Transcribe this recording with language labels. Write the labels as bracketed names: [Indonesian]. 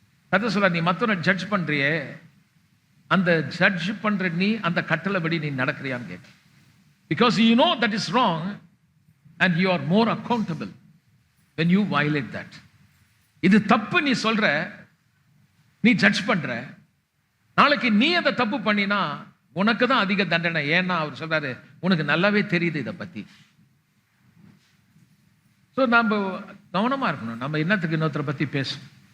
[Tamil] கதை சொல்ல, நீ மற்றவனை ஜட்ஜ் பண்றியே, அந்த ஜட்ஜ் பண்ற நீ அந்த கட்டளைப்படி நீ நடக்கிறியான்னு கேட்க. [English] Because you know that is wrong and you are more accountable when you violate that. [Tamil] இது தப்பு நீ சொல்ற, நீ ஜட்ஜ் பண்ற. நாளைக்கு நீ அதை தப்பு பண்ணினா உனக்கு தான் அதிக தண்டனை. ஏன்னா அவர் சொல்றாரு, உனக்கு நல்லாவே தெரியுது இதை பத்தி. ஸோ நம்ம கவனமா இருக்கணும். நம்ம என்னத்துக்கு இன்னொருத்தரை பத்தி பேசணும்?